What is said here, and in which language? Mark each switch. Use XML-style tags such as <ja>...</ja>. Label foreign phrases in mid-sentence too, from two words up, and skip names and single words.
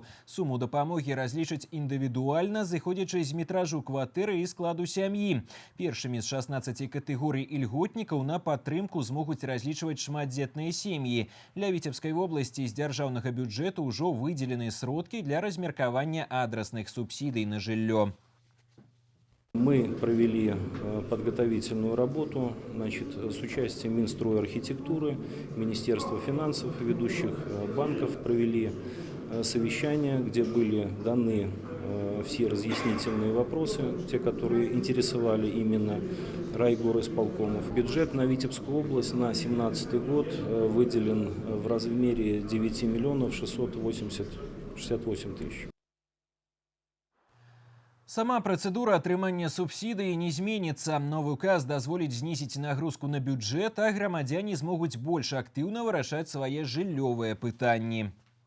<be>Суму дапамогі разлічаць індывідуальна, зыходзячы з метражу кватэры і складу сям'і. Першымі з 16 катэгорый ільготнікаў на падтрымку змогуць разлічваць шматдзетныя сем'і. Для Віцебскай вобласці з дзяржаўнага бюджэту ўжо выдзелены сродкі для размеркавання адрасных субсідый на жыллё.</be> <ru>Мы провели подготовительную работу с участием Минстройархитектуры, Министерства финансов, ведущих банков, провели совещания, где были даны все разъяснительные вопросы, те, которые интересовали именно райгорисполкомов. Бюджет на Витебскую область на 2017 год выделен в размере 9 миллионов 668 тысяч.</ru> <be>Сама працэдура атрымання субсідыі не зменіцца. Новы указ дазволіць знізіць нагрузку на бюджэт, а грамадзяне змогуць больш актыўна вырашаць свае жыллёвыя пытанні.</be>